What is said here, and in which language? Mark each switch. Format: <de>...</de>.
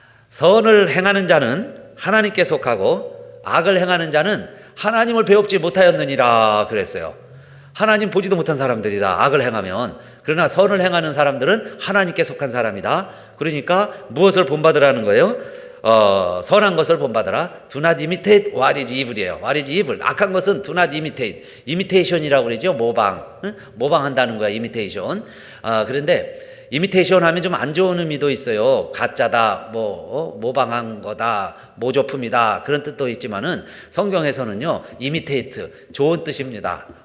<ko>선을 행하는 자는 하나님께 속하고 악을 행하는 자는 하나님을 배웁지 못하였느니라 그랬어요. 하나님 보지도 못한 사람들이다. 악을 행하면. 그러나 선을 행하는 사람들은 하나님께 속한 사람이다. 그러니까 무엇을 본받으라는 거예요? 선한 것을 본받으라.</ko> <en>Do not imitate what is evil이에요. What is evil.</en> <ko>악한 것은</ko> <en>do not imitate.</en> <ko>imitation이라고 그러죠. 모방한다는 거야. imitation. 그런데 imitation 하면 좀 안 좋은 의미도 있어요. 가짜다, 모방한 거다, 모조품이다. 그런 뜻도 있지만은 성경에서는요, imitate, 좋은 뜻입니다.</ko>